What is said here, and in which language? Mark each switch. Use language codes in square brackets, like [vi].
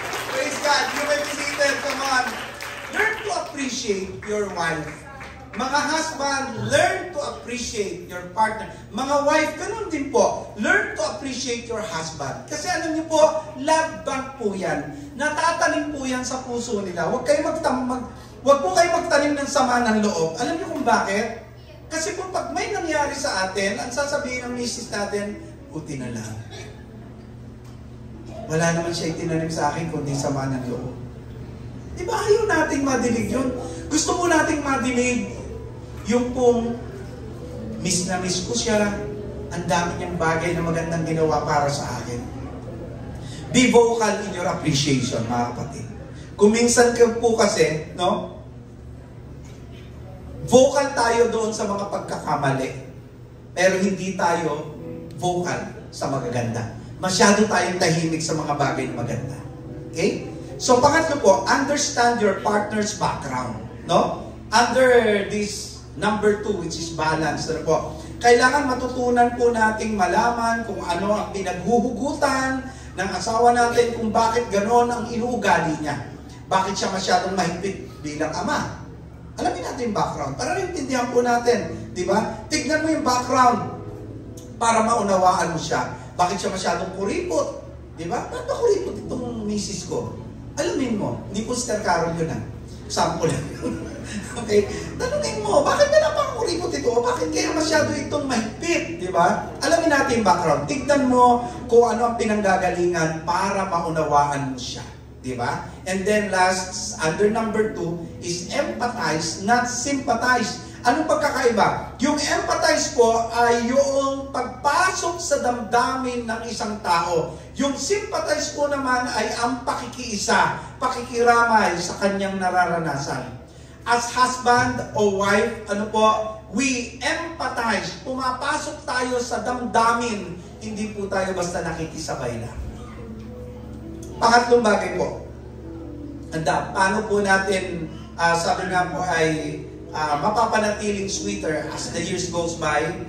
[en] Praise God, you may be seated, come on. Learn to appreciate your wife. Mga husband, learn to appreciate your partner. [tl] Mga wife, ganun din po. [en] Learn to appreciate your husband. [tl] Kasi alam niyo po, love bank po yan. Natatanim po yan sa puso nila. Huwag po kayo magtanim ng sama ng loob. Alam niyo kung bakit? Kasi po pag may nangyari sa atin, ang sasabihin ng misis natin, buti na lang. Wala naman siya itinanim sa akin kundi sama ng loob. Diba ayaw nating madinig yun? Gusto mo nating madinig yung pong miss na miss ko siya, ang dami niyang bagay na magandang ginawa para sa akin. [en] Be vocal in your appreciation, [tl] mga kapatid. Kung minsan ka po kasi, no? Vocal tayo doon sa mga pagkakamali. Pero hindi tayo vocal sa magaganda. Masyado tayong tahimik sa mga bagay na maganda. Okay? [en] So, [tl] pangatlo po, [en] understand your partner's background. No? Under this number 2, which is balance. [tl] Ano po? Kailangan matutunan po nating malaman kung ano ang pinaghuhugutan ng asawa natin, kung bakit gano'n ang inuugali niya. Bakit siya masyadong mahigpit bilang ama? Alamin natin yung background para intindihan po natin. Di ba? Tignan mo yung background para maunawaan mo siya. Bakit siya masyadong kuripot? Di ba? Ba't ba kuripot itong misis ko? Alamin mo. Hindi po Sister Carol yun Sample lang. Okay? Tanungin mo, bakit ba napakuripot ito? O bakit kaya masyado itong mahigpit? Di ba? Alamin natin yung background. Tignan mo kung ano ang pinanggagalingan para maunawaan mo siya. Di ba? [en] And then last, under number 2, is empathize, not sympathize. [tl] Anong pagkakaiba? Yung empathize po ay yung pagpasok sa damdamin ng isang tao. Yung sympathize po naman ay ang pakikiisa, pakikiramay sa kanyang nararanasan. [en] As husband o wife, we empathize. [tl] Pumapasok tayo sa damdamin. Hindi po tayo basta nakikisabay lang. Pangatlong bagay po. Paano po natin, sabi nga po ay mapapanatiling [en] sweeter as the years goes by.